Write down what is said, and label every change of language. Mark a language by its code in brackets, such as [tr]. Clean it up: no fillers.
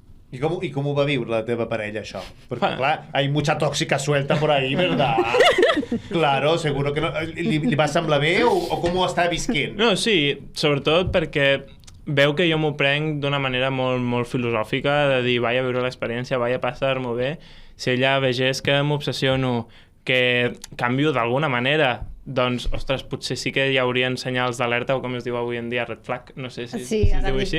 [ca] I com ho va viure la teva parella, això? Perquè, clar, [es] hay mucha tóxica suelta por ahí, ¿verdad? Claro, seguro que no... [ca] Li va semblar bé o com ho està visquent? No, sí, sobretot perquè veu que jo m'ho prenc d'una manera molt, molt filosòfica, de dir, vaig a viure l'experiència, vaig a passar-m'ho bé. Si ella vegés que m'obsessiono, que canvio d'alguna manera, doncs, ostres, potser sí que hi haurien senyals d'alerta, o com es diu avui en dia, red flag, no sé si es diu així.